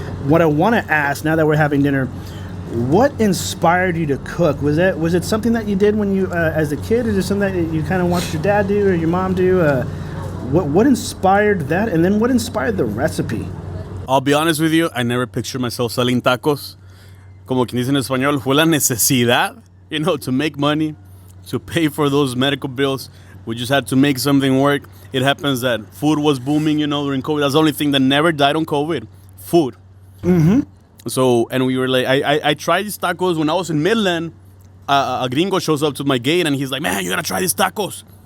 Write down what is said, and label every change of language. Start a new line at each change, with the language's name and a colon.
English: What I want to ask now that we're having dinner. What inspired you to cook? Was it something that you did when you as a kid? Is it something that you kind of watched your dad do or your mom do? What inspired that? And then what inspired the recipe? I'll be honest with you, I never pictured myself selling tacos.
Spanish: Como quien dice en español, fue la necesidad,
English: to make money, to pay for those medical bills. We just had to make something work. It happens that food was booming, during COVID. That's the only thing that never died on COVID. Food. Mm-hmm. So, and we were like, I tried these tacos when I was in Midland. A gringo shows up to my gate and he's like, man, you gotta try these tacos.